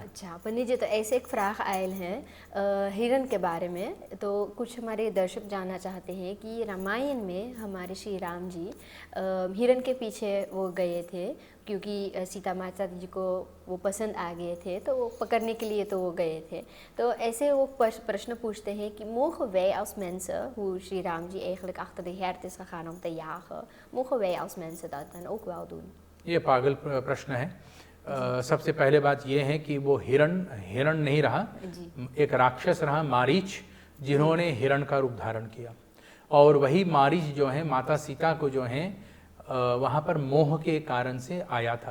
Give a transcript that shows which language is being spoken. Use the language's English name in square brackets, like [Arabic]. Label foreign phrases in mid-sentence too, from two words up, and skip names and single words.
[Hindi] अच्छा पंडित जी, तो ऐसे एक फ्राख आयल है हिरण के बारे में, तो कुछ हमारे दर्शक जानना चाहते हैं कि रामायण में हमारे श्री राम जी हिरण के पीछे वो गए थे क्योंकि सीता माता जी को वो पसंद आ गए थे, तो वो पकड़ने के लिए तो वो गए थे। तो ऐसे वो प्रश्न पूछते हैं कि [Dutch] mogen wij als mensen, hoe श्री राम जी eigenlijk achter de hert is gegaan om te jagen, mogen wij als mensen dat dan ook wel doen? [Hindi] ये पागल प्रश्न है। सबसे पहले बात ये है कि वो हिरण नहीं रहा, एक राक्षस रहा मारीच, जिन्होंने हिरण का रूप धारण किया। और वही मारीच जो है माता सीता को जो है वहाँ पर मोह के कारण से आया था।